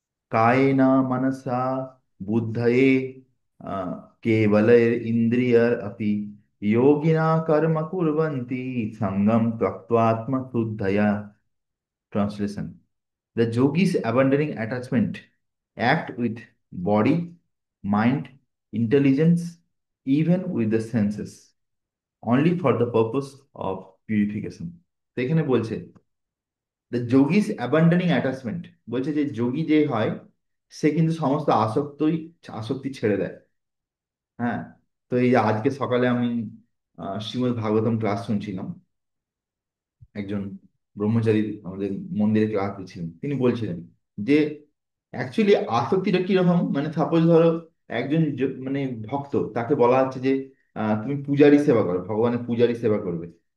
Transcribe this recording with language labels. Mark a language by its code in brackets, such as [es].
[sa] কায়েন মনসা বুদ্ধয়ে আহ, কেবলैर ইন্দ্রিয়ার अपि योगिना कर्म कुर्वन्ति सङ्गं त्यक्त्वात्मशुद्धया। [en] Translation: The yogis abandoning attachment act with body, mind, intelligence, even with the senses, only for the purpose of purification. [bn] তো এখানে বলছে [en] the yogis abandoning attachment, [bn] বলছে যে যোগী যে হয় সে কিন্তু সমস্ত আসক্তি ছেড়ে দেয়। হ্যাঁ। তো এই যে আজকে সকালে আমি শ্রীমদ্ ভাগবতম ক্লাস শুনছিলাম, একজন ব্রহ্মচারী আমাদের মন্দিরে ক্লাস দিচ্ছিলেন, তিনি বলছিলেন যে অ্যাকচুয়ালি আসক্তিটা কিরকম, মানে সাপোজ ধরো একজন মানে ভক্ত, তাকে বলা হচ্ছে যে তুমি পূজারী সেবা করো, ভগবানের পূজারী সেবা করবে।